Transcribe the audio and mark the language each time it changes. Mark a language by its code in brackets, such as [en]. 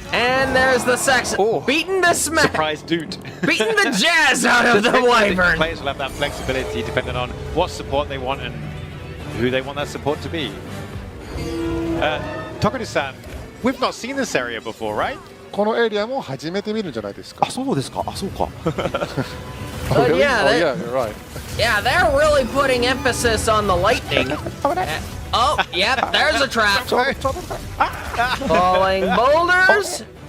[en] And there's the Saxon beating the surprise dude, beating the jazz out of the wyvern. Players will have that flexibility depending on what support they want and who they want that support to be. Tokudu-san, we've not seen this area before, right? [ja] このエリアも初めて見るんじゃないですか。あ、そうですか。あ、そうか。 [en] Oh, really? Yeah, you're right. Yeah, they're really putting emphasis on the lightning. Oh, yep, there's a trap. Falling boulders.